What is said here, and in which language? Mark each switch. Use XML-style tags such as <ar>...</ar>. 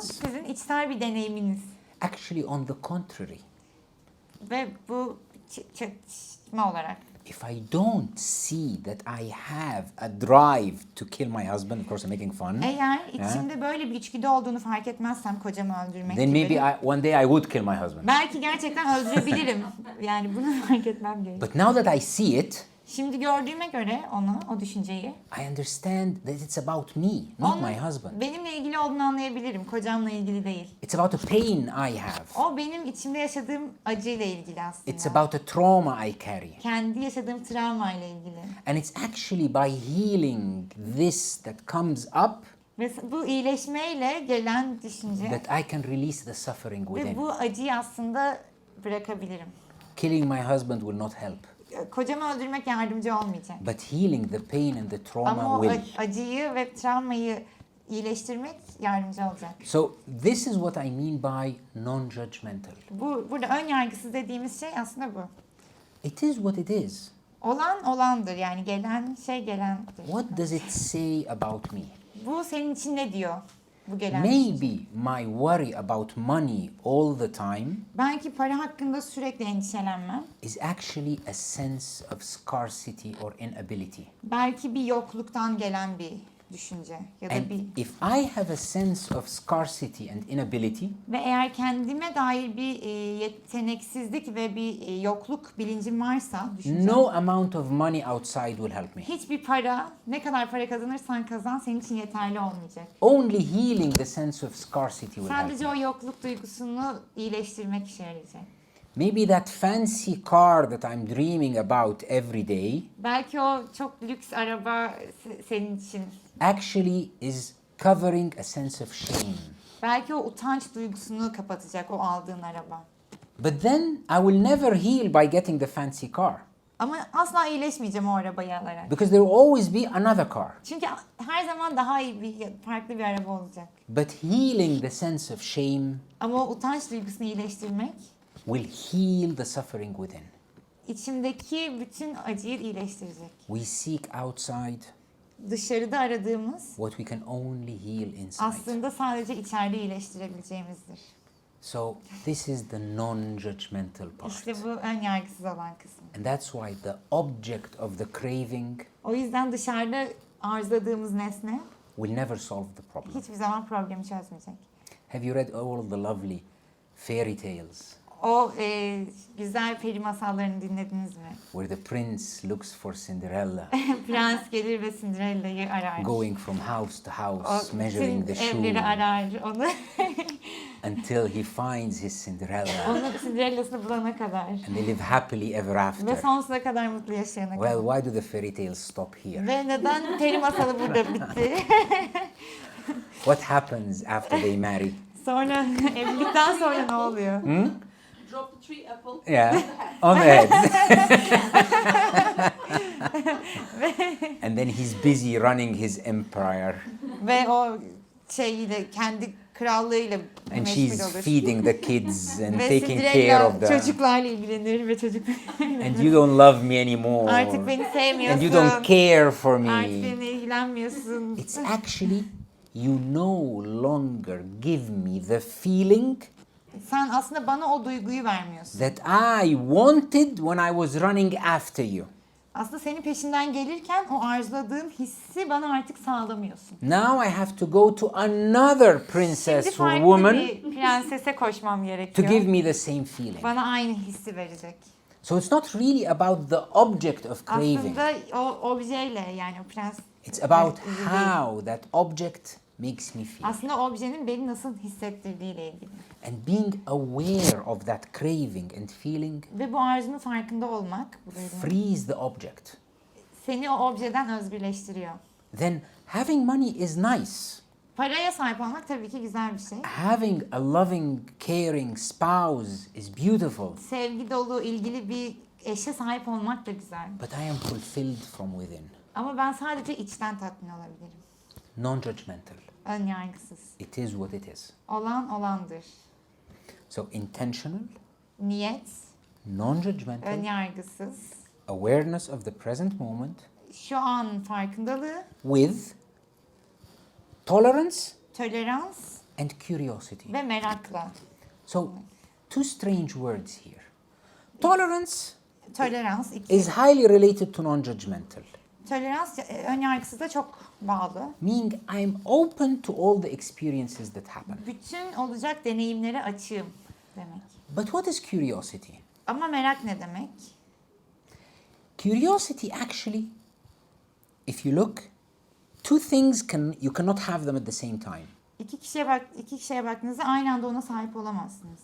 <tr>sizin içsel bir deneyiminiz.</tr> <en>Actually, on the contrary,</en> <tr>Ve bu çatışma olarak.</tr> <en>if I don't see that I have a drive to kill my husband, of course I'm making fun,</en> <tr>Eğer içimde böyle bir içgüdü olduğunu fark etmezsem kocamı öldürmek</tr> <en>then</en> <tr>gibi.</tr> <en>maybe one day I would kill my husband.</en> <tr>Belki gerçekten öldürebilirim. Yani bunu fark etmem gerekiyor.</tr> <en>But now that I see it,</en> <tr>Şimdi gördüğüme göre onu, o düşünceyi,</tr> <en>I understand that it's about me, not</en> <tr>onun</tr> <en>my husband.</en> <tr>benimle ilgili olduğunu anlayabilirim. Kocamla ilgili değil.</tr> <en>It's about a pain I have.</en> <tr>O benim içimde yaşadığım acıyla ilgili aslında.</tr> <en>It's about a trauma I carry.</en> <tr>Kendi yaşadığım travmayla ilgili.</tr> <en>And it's actually by healing this that comes up</en> <tr>Ve bu iyileşmeyle gelen düşünce</tr> <en>that I can release the suffering</en> <tr>ve</tr> <en>within.</en> <tr>bu acıyı aslında bırakabilirim.</tr> <en>Killing my husband will not help,</en> <tr>Kocamı öldürmek yardımcı olmayacak.</tr> <en>but healing the pain and the</en> <tr>Ama</tr> <en>trauma</en> <tr>o</tr> <en>will.</en> <tr>acıyı ve travmayı iyileştirmek yardımcı olacak.</tr> <en>So this is what I mean by non-judgmental.</en> <tr>Burada ön yargısız dediğimiz şey aslında bu.</tr> <en>It is what it is.</en> <tr>Olan olandır, yani gelen şey gelendir.</tr> <en>What does it say about me?</en> <tr>Bu senin için ne diyor? Bu gelen</tr> <en>Maybe my worry about money all the time</en> <tr>Belki para hakkında sürekli endişelenmem.</tr> <en>is actually a sense of scarcity or inability.</en> <tr>Belki bir yokluktan gelen bir düşünce ya da</tr> <en>And</en> <tr>bir</tr> <en>if I have a sense of scarcity and inability,</en> <tr>ve eğer kendime dair bir yeteneksizlik ve bir yokluk bilincim varsa düşüncem,</tr> <en>no amount of money outside will help me.</en> <tr>hiçbir para, ne kadar para kazanırsan kazan senin için yeterli olmayacak.</tr> <en>Only healing the sense of scarcity will help</en> <tr>Sadece</tr> <en>me.</en> <tr>o yokluk duygusunu iyileştirmek işe yarayacak.</tr> <en>Maybe that fancy car that I'm dreaming about every day</en> <tr>Belki o çok lüks araba senin için.</tr> <en>actually is covering a sense of shame.</en> <tr>Belki o utanç duygusunu kapatacak o aldığın araba.</tr> <en>But then I will never heal by getting the fancy car</en> <tr>Ama asla iyileşmeyeceğim o arabayı alarak.</tr> <en>because there will always be another car.</en> <tr>Çünkü her zaman daha iyi farklı bir araba olacak.</tr> <en>But healing the sense of shame</en> <tr>Ama o utanç duygusunu iyileştirmek,</tr> <en>will heal the suffering within.</en> <tr>içimdeki bütün acıyı iyileştirecek.</tr> <en>We seek outside</en> <tr>Dışarıda aradığımız</tr> <en>what we can only heal inside.</en> <tr>aslında sadece içeride iyileştirebileceğimizdir.</tr> <en>So this is the non-judgmental part.</en> <tr>İşte bu ön yargısız olan kısmı.</tr> <en>And that's why the object of the craving</en> <tr>O yüzden dışarıda arzuladığımız nesne</tr> <en>will never solve the problem.</en> <tr>hiçbir zaman problemi çözmeyecek.</tr> <en>Have you read all the lovely fairy tales</en> <tr>O güzel peri masallarını dinlediniz mi?</tr> <en>where the prince looks for Cinderella,</en> <tr>Prens gelir ve Cinderella'yı arar.</tr> <en>going from house to</en> <tr>O</tr> <en>house, measuring the</en> <tr>bütün</tr> <en>shoe</en> <tr>evleri arar. Onu</tr> <en>until he finds his Cinderella,</en> <tr>onun Cinderella'sını bulana kadar.</tr> <en>and they live happily ever</en> <tr>Ve</tr> <en>after.</en> <tr>sonsuza kadar mutlu yaşayana kadar.</tr> <en>Well, why do the fairy tales stop here?</en> <tr>Ve neden peri masalı burada bitti?</tr> <en>What happens after they marry?</en> <tr>Sonra evlilikten sonra ne oluyor?</tr> <en>Drop the tree apple. Yeah, on the head. And then he's busy running his empire,</en> <tr>Ve o şeyiyle kendi krallığıyla</tr> <en>and</en> <tr>meşgul</tr> <en>she's</en> <tr>olur.</tr> <en>feeding the kids and</en> <tr>Ve</tr> <en>taking care</en> <tr>Cinderella</tr> <en>of the.</en> <tr>çocuklarla ilgilenir ve çocuk</tr> <en>And you don't love me anymore.</en> <tr>artık beni sevmiyorsun.</tr> <en>And you don't care for</en> <tr>Artık</tr> <en>me.</en> <tr>benimle ilgilenmiyorsun.</tr> <en>It's actually you no longer give me the feeling</en> <tr>Sen aslında bana o duyguyu vermiyorsun.</tr> <en>that I wanted when I was running after you.</en> <tr>Aslında senin peşinden gelirken o arzuladığın hissi bana artık sağlamıyorsun.</tr> <en>Now I have to go to another princess</en> <tr>Şimdi</tr> <en>or</en> <tr>farklı</tr> <en>woman</en> <tr>bir prensese koşmam</tr> <en>to</en> <tr>gerekiyor.</tr> <en>give me the same feeling.</en> <tr>Bana aynı hissi verecek.</tr> <en>So it's not really about the object of craving.</en> <tr>Aslında o objeyle, yani o prens</tr> <en>It's about</en> <tr>ilgili değil.</tr> <en>how that object makes me feel.</en> <tr>Aslında objenin beni nasıl hissettirdiğiyle ilgili.</tr> <en>And being aware of that craving and feeling</en> <tr>Ve bu arzunun farkında olmak, bu duygunun,</tr> <en>frees the object.</en> <tr>seni o objeden özgürleştiriyor.</tr> <en>Then having money is nice.</en> <tr>Paraya sahip olmak tabii ki güzel bir şey.</tr> <en>Having a loving, caring spouse is beautiful.</en> <tr>Sevgi dolu, ilgili bir eşe sahip olmak da güzel.</tr> <en>But I am fulfilled from within.</en> <tr>Ama ben sadece içten tatmin olabilirim.</tr> <en>Non-judgmental.</en> <tr>Ön yargısız.</tr> <en>It is what it is.</en> <tr>Olan olandır.</tr> <en>So intentional,</en> <tr>Niyet, ön</tr> <en>non-judgmental,</en> <tr>yargısız,</tr> <en>awareness of the present moment</en> <tr>şu an farkındalığı,</tr> <en>with tolerance</en> <tr>tolerans</tr> <en>and curiosity.</en> <tr>ve merakla.</tr> <en>So, two strange words here. Tolerance</en> <tr>Tolerans,</tr> <en>is highly related to non-judgmental,</en> <tr>tolerans ön yargısıza çok bağlı.</tr> <en>meaning I'm open to all the experiences that happen.</en> <tr>Bütün olacak deneyimlere açığım demek.</tr> <en>But what is curiosity?</en> <tr>Ama merak ne demek?</tr> <en>Curiosity actually, if you look, two things you cannot have them at the same time.</en> <tr>İki kişiye baktığınızda aynı anda ona sahip olamazsınız.</tr>